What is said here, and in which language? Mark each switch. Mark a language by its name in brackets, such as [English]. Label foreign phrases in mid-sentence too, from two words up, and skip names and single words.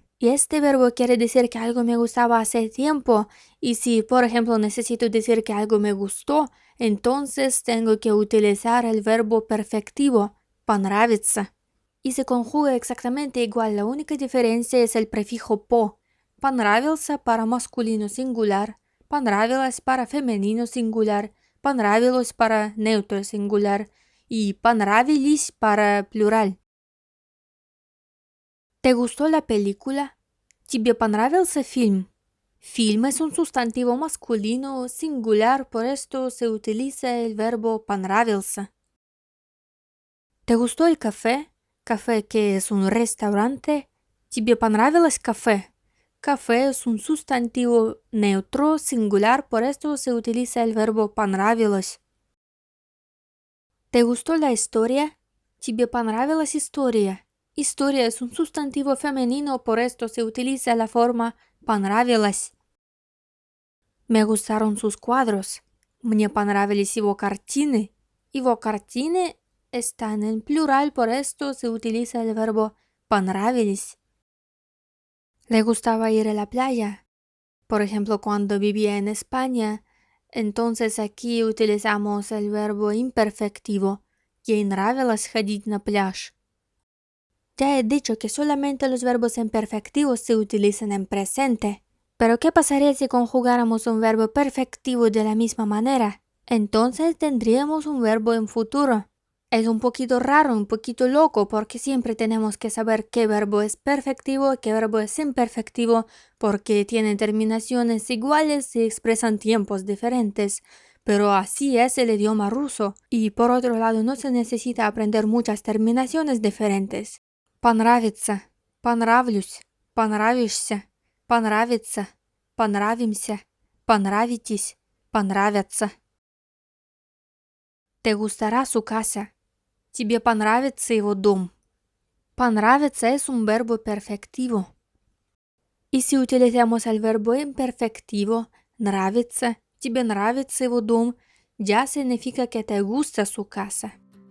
[Spanish] Y este verbo quiere decir que algo me gustaba hace tiempo. Y si, por ejemplo, necesito decir que algo me gustó, entonces tengo que utilizar el verbo perfectivo, понравится. Y se conjuga exactamente igual, la única diferencia es el prefijo по. Понравился para masculino singular, понравилась para femenino singular, понравилось para neutro singular y понравились para plural. ¿Te gustó la película? [Russian] ¿Тебе понравился фильм? [Spanish] Film es un sustantivo masculino singular, por esto se utiliza el verbo понравился. ¿Te gustó el café? Café que es un restaurante. [Russian] ¿Тебе понравилось [Spanish] café? Café es un sustantivo neutro singular, por esto se utiliza el verbo понравилось. ¿Te gustó la historia? [Russian] ¿Тебе понравилась история? [Spanish] Historia es un sustantivo femenino, por esto se utiliza la forma понравилось. Me gustaron sus cuadros. [Russian] Мне понравились его картины. Его картины [Spanish] están en plural, por esto se utiliza el verbo понравились. Le gustaba ir a la playa. Por ejemplo, cuando vivía en España, entonces aquí utilizamos el verbo imperfectivo. [Russian] Ей нравилось ходить на пляж. [Spanish] Ya he dicho que solamente los verbos imperfectivos se utilizan en presente. Pero ¿qué pasaría si conjugáramos un verbo perfectivo de la misma manera? Entonces tendríamos un verbo en futuro. Es un poquito raro, un poquito loco, porque siempre tenemos que saber qué verbo es perfectivo y qué verbo es imperfectivo, porque tienen terminaciones iguales y expresan tiempos diferentes. Pero así es el idioma ruso. Y por otro lado, no se necesita aprender muchas terminaciones diferentes. [Russian] Понравится, понравлюсь, понравишься, понравится, понравимся, понравитесь, понравятся. [Spanish] ¿Te gustará su casa? [Russian] Тебе понравится его дом. [Spanish] Понравится es un verbo perfectivo. Y si utilizamos el verbo imperfectivo, [Russian] нравится, тебе нравится его дом, [Spanish] ya significa que te gusta su casa.